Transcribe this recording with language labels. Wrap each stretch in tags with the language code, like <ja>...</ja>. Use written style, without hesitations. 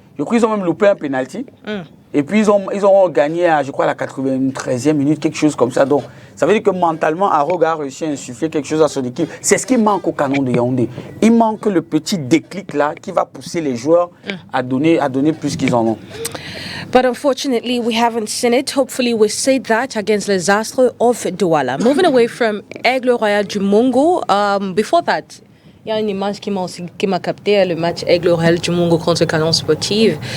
<fr>Je crois qu'ils ont même loupé un penalty. Et puis, ils ont gagné, je crois, à la 93e minute, quelque chose comme ça. Donc, ça veut dire que mentalement, Aroga a réussi à insuffler quelque chose à son équipe. C'est ce qui manque au Canon de Yaoundé. Il manque le petit déclic là qui va pousser les joueurs à donner plus qu'ils en ont.</fr> <en>But unfortunately, we haven't seen it. Hopefully, we see that against les Astres of Douala. Moving away from Aigle Royal du Mungo, before that,</en> <fr>il y a une image qui m'a capté, le match Aigle Royal du Mungo contre Canon Sportif.</fr>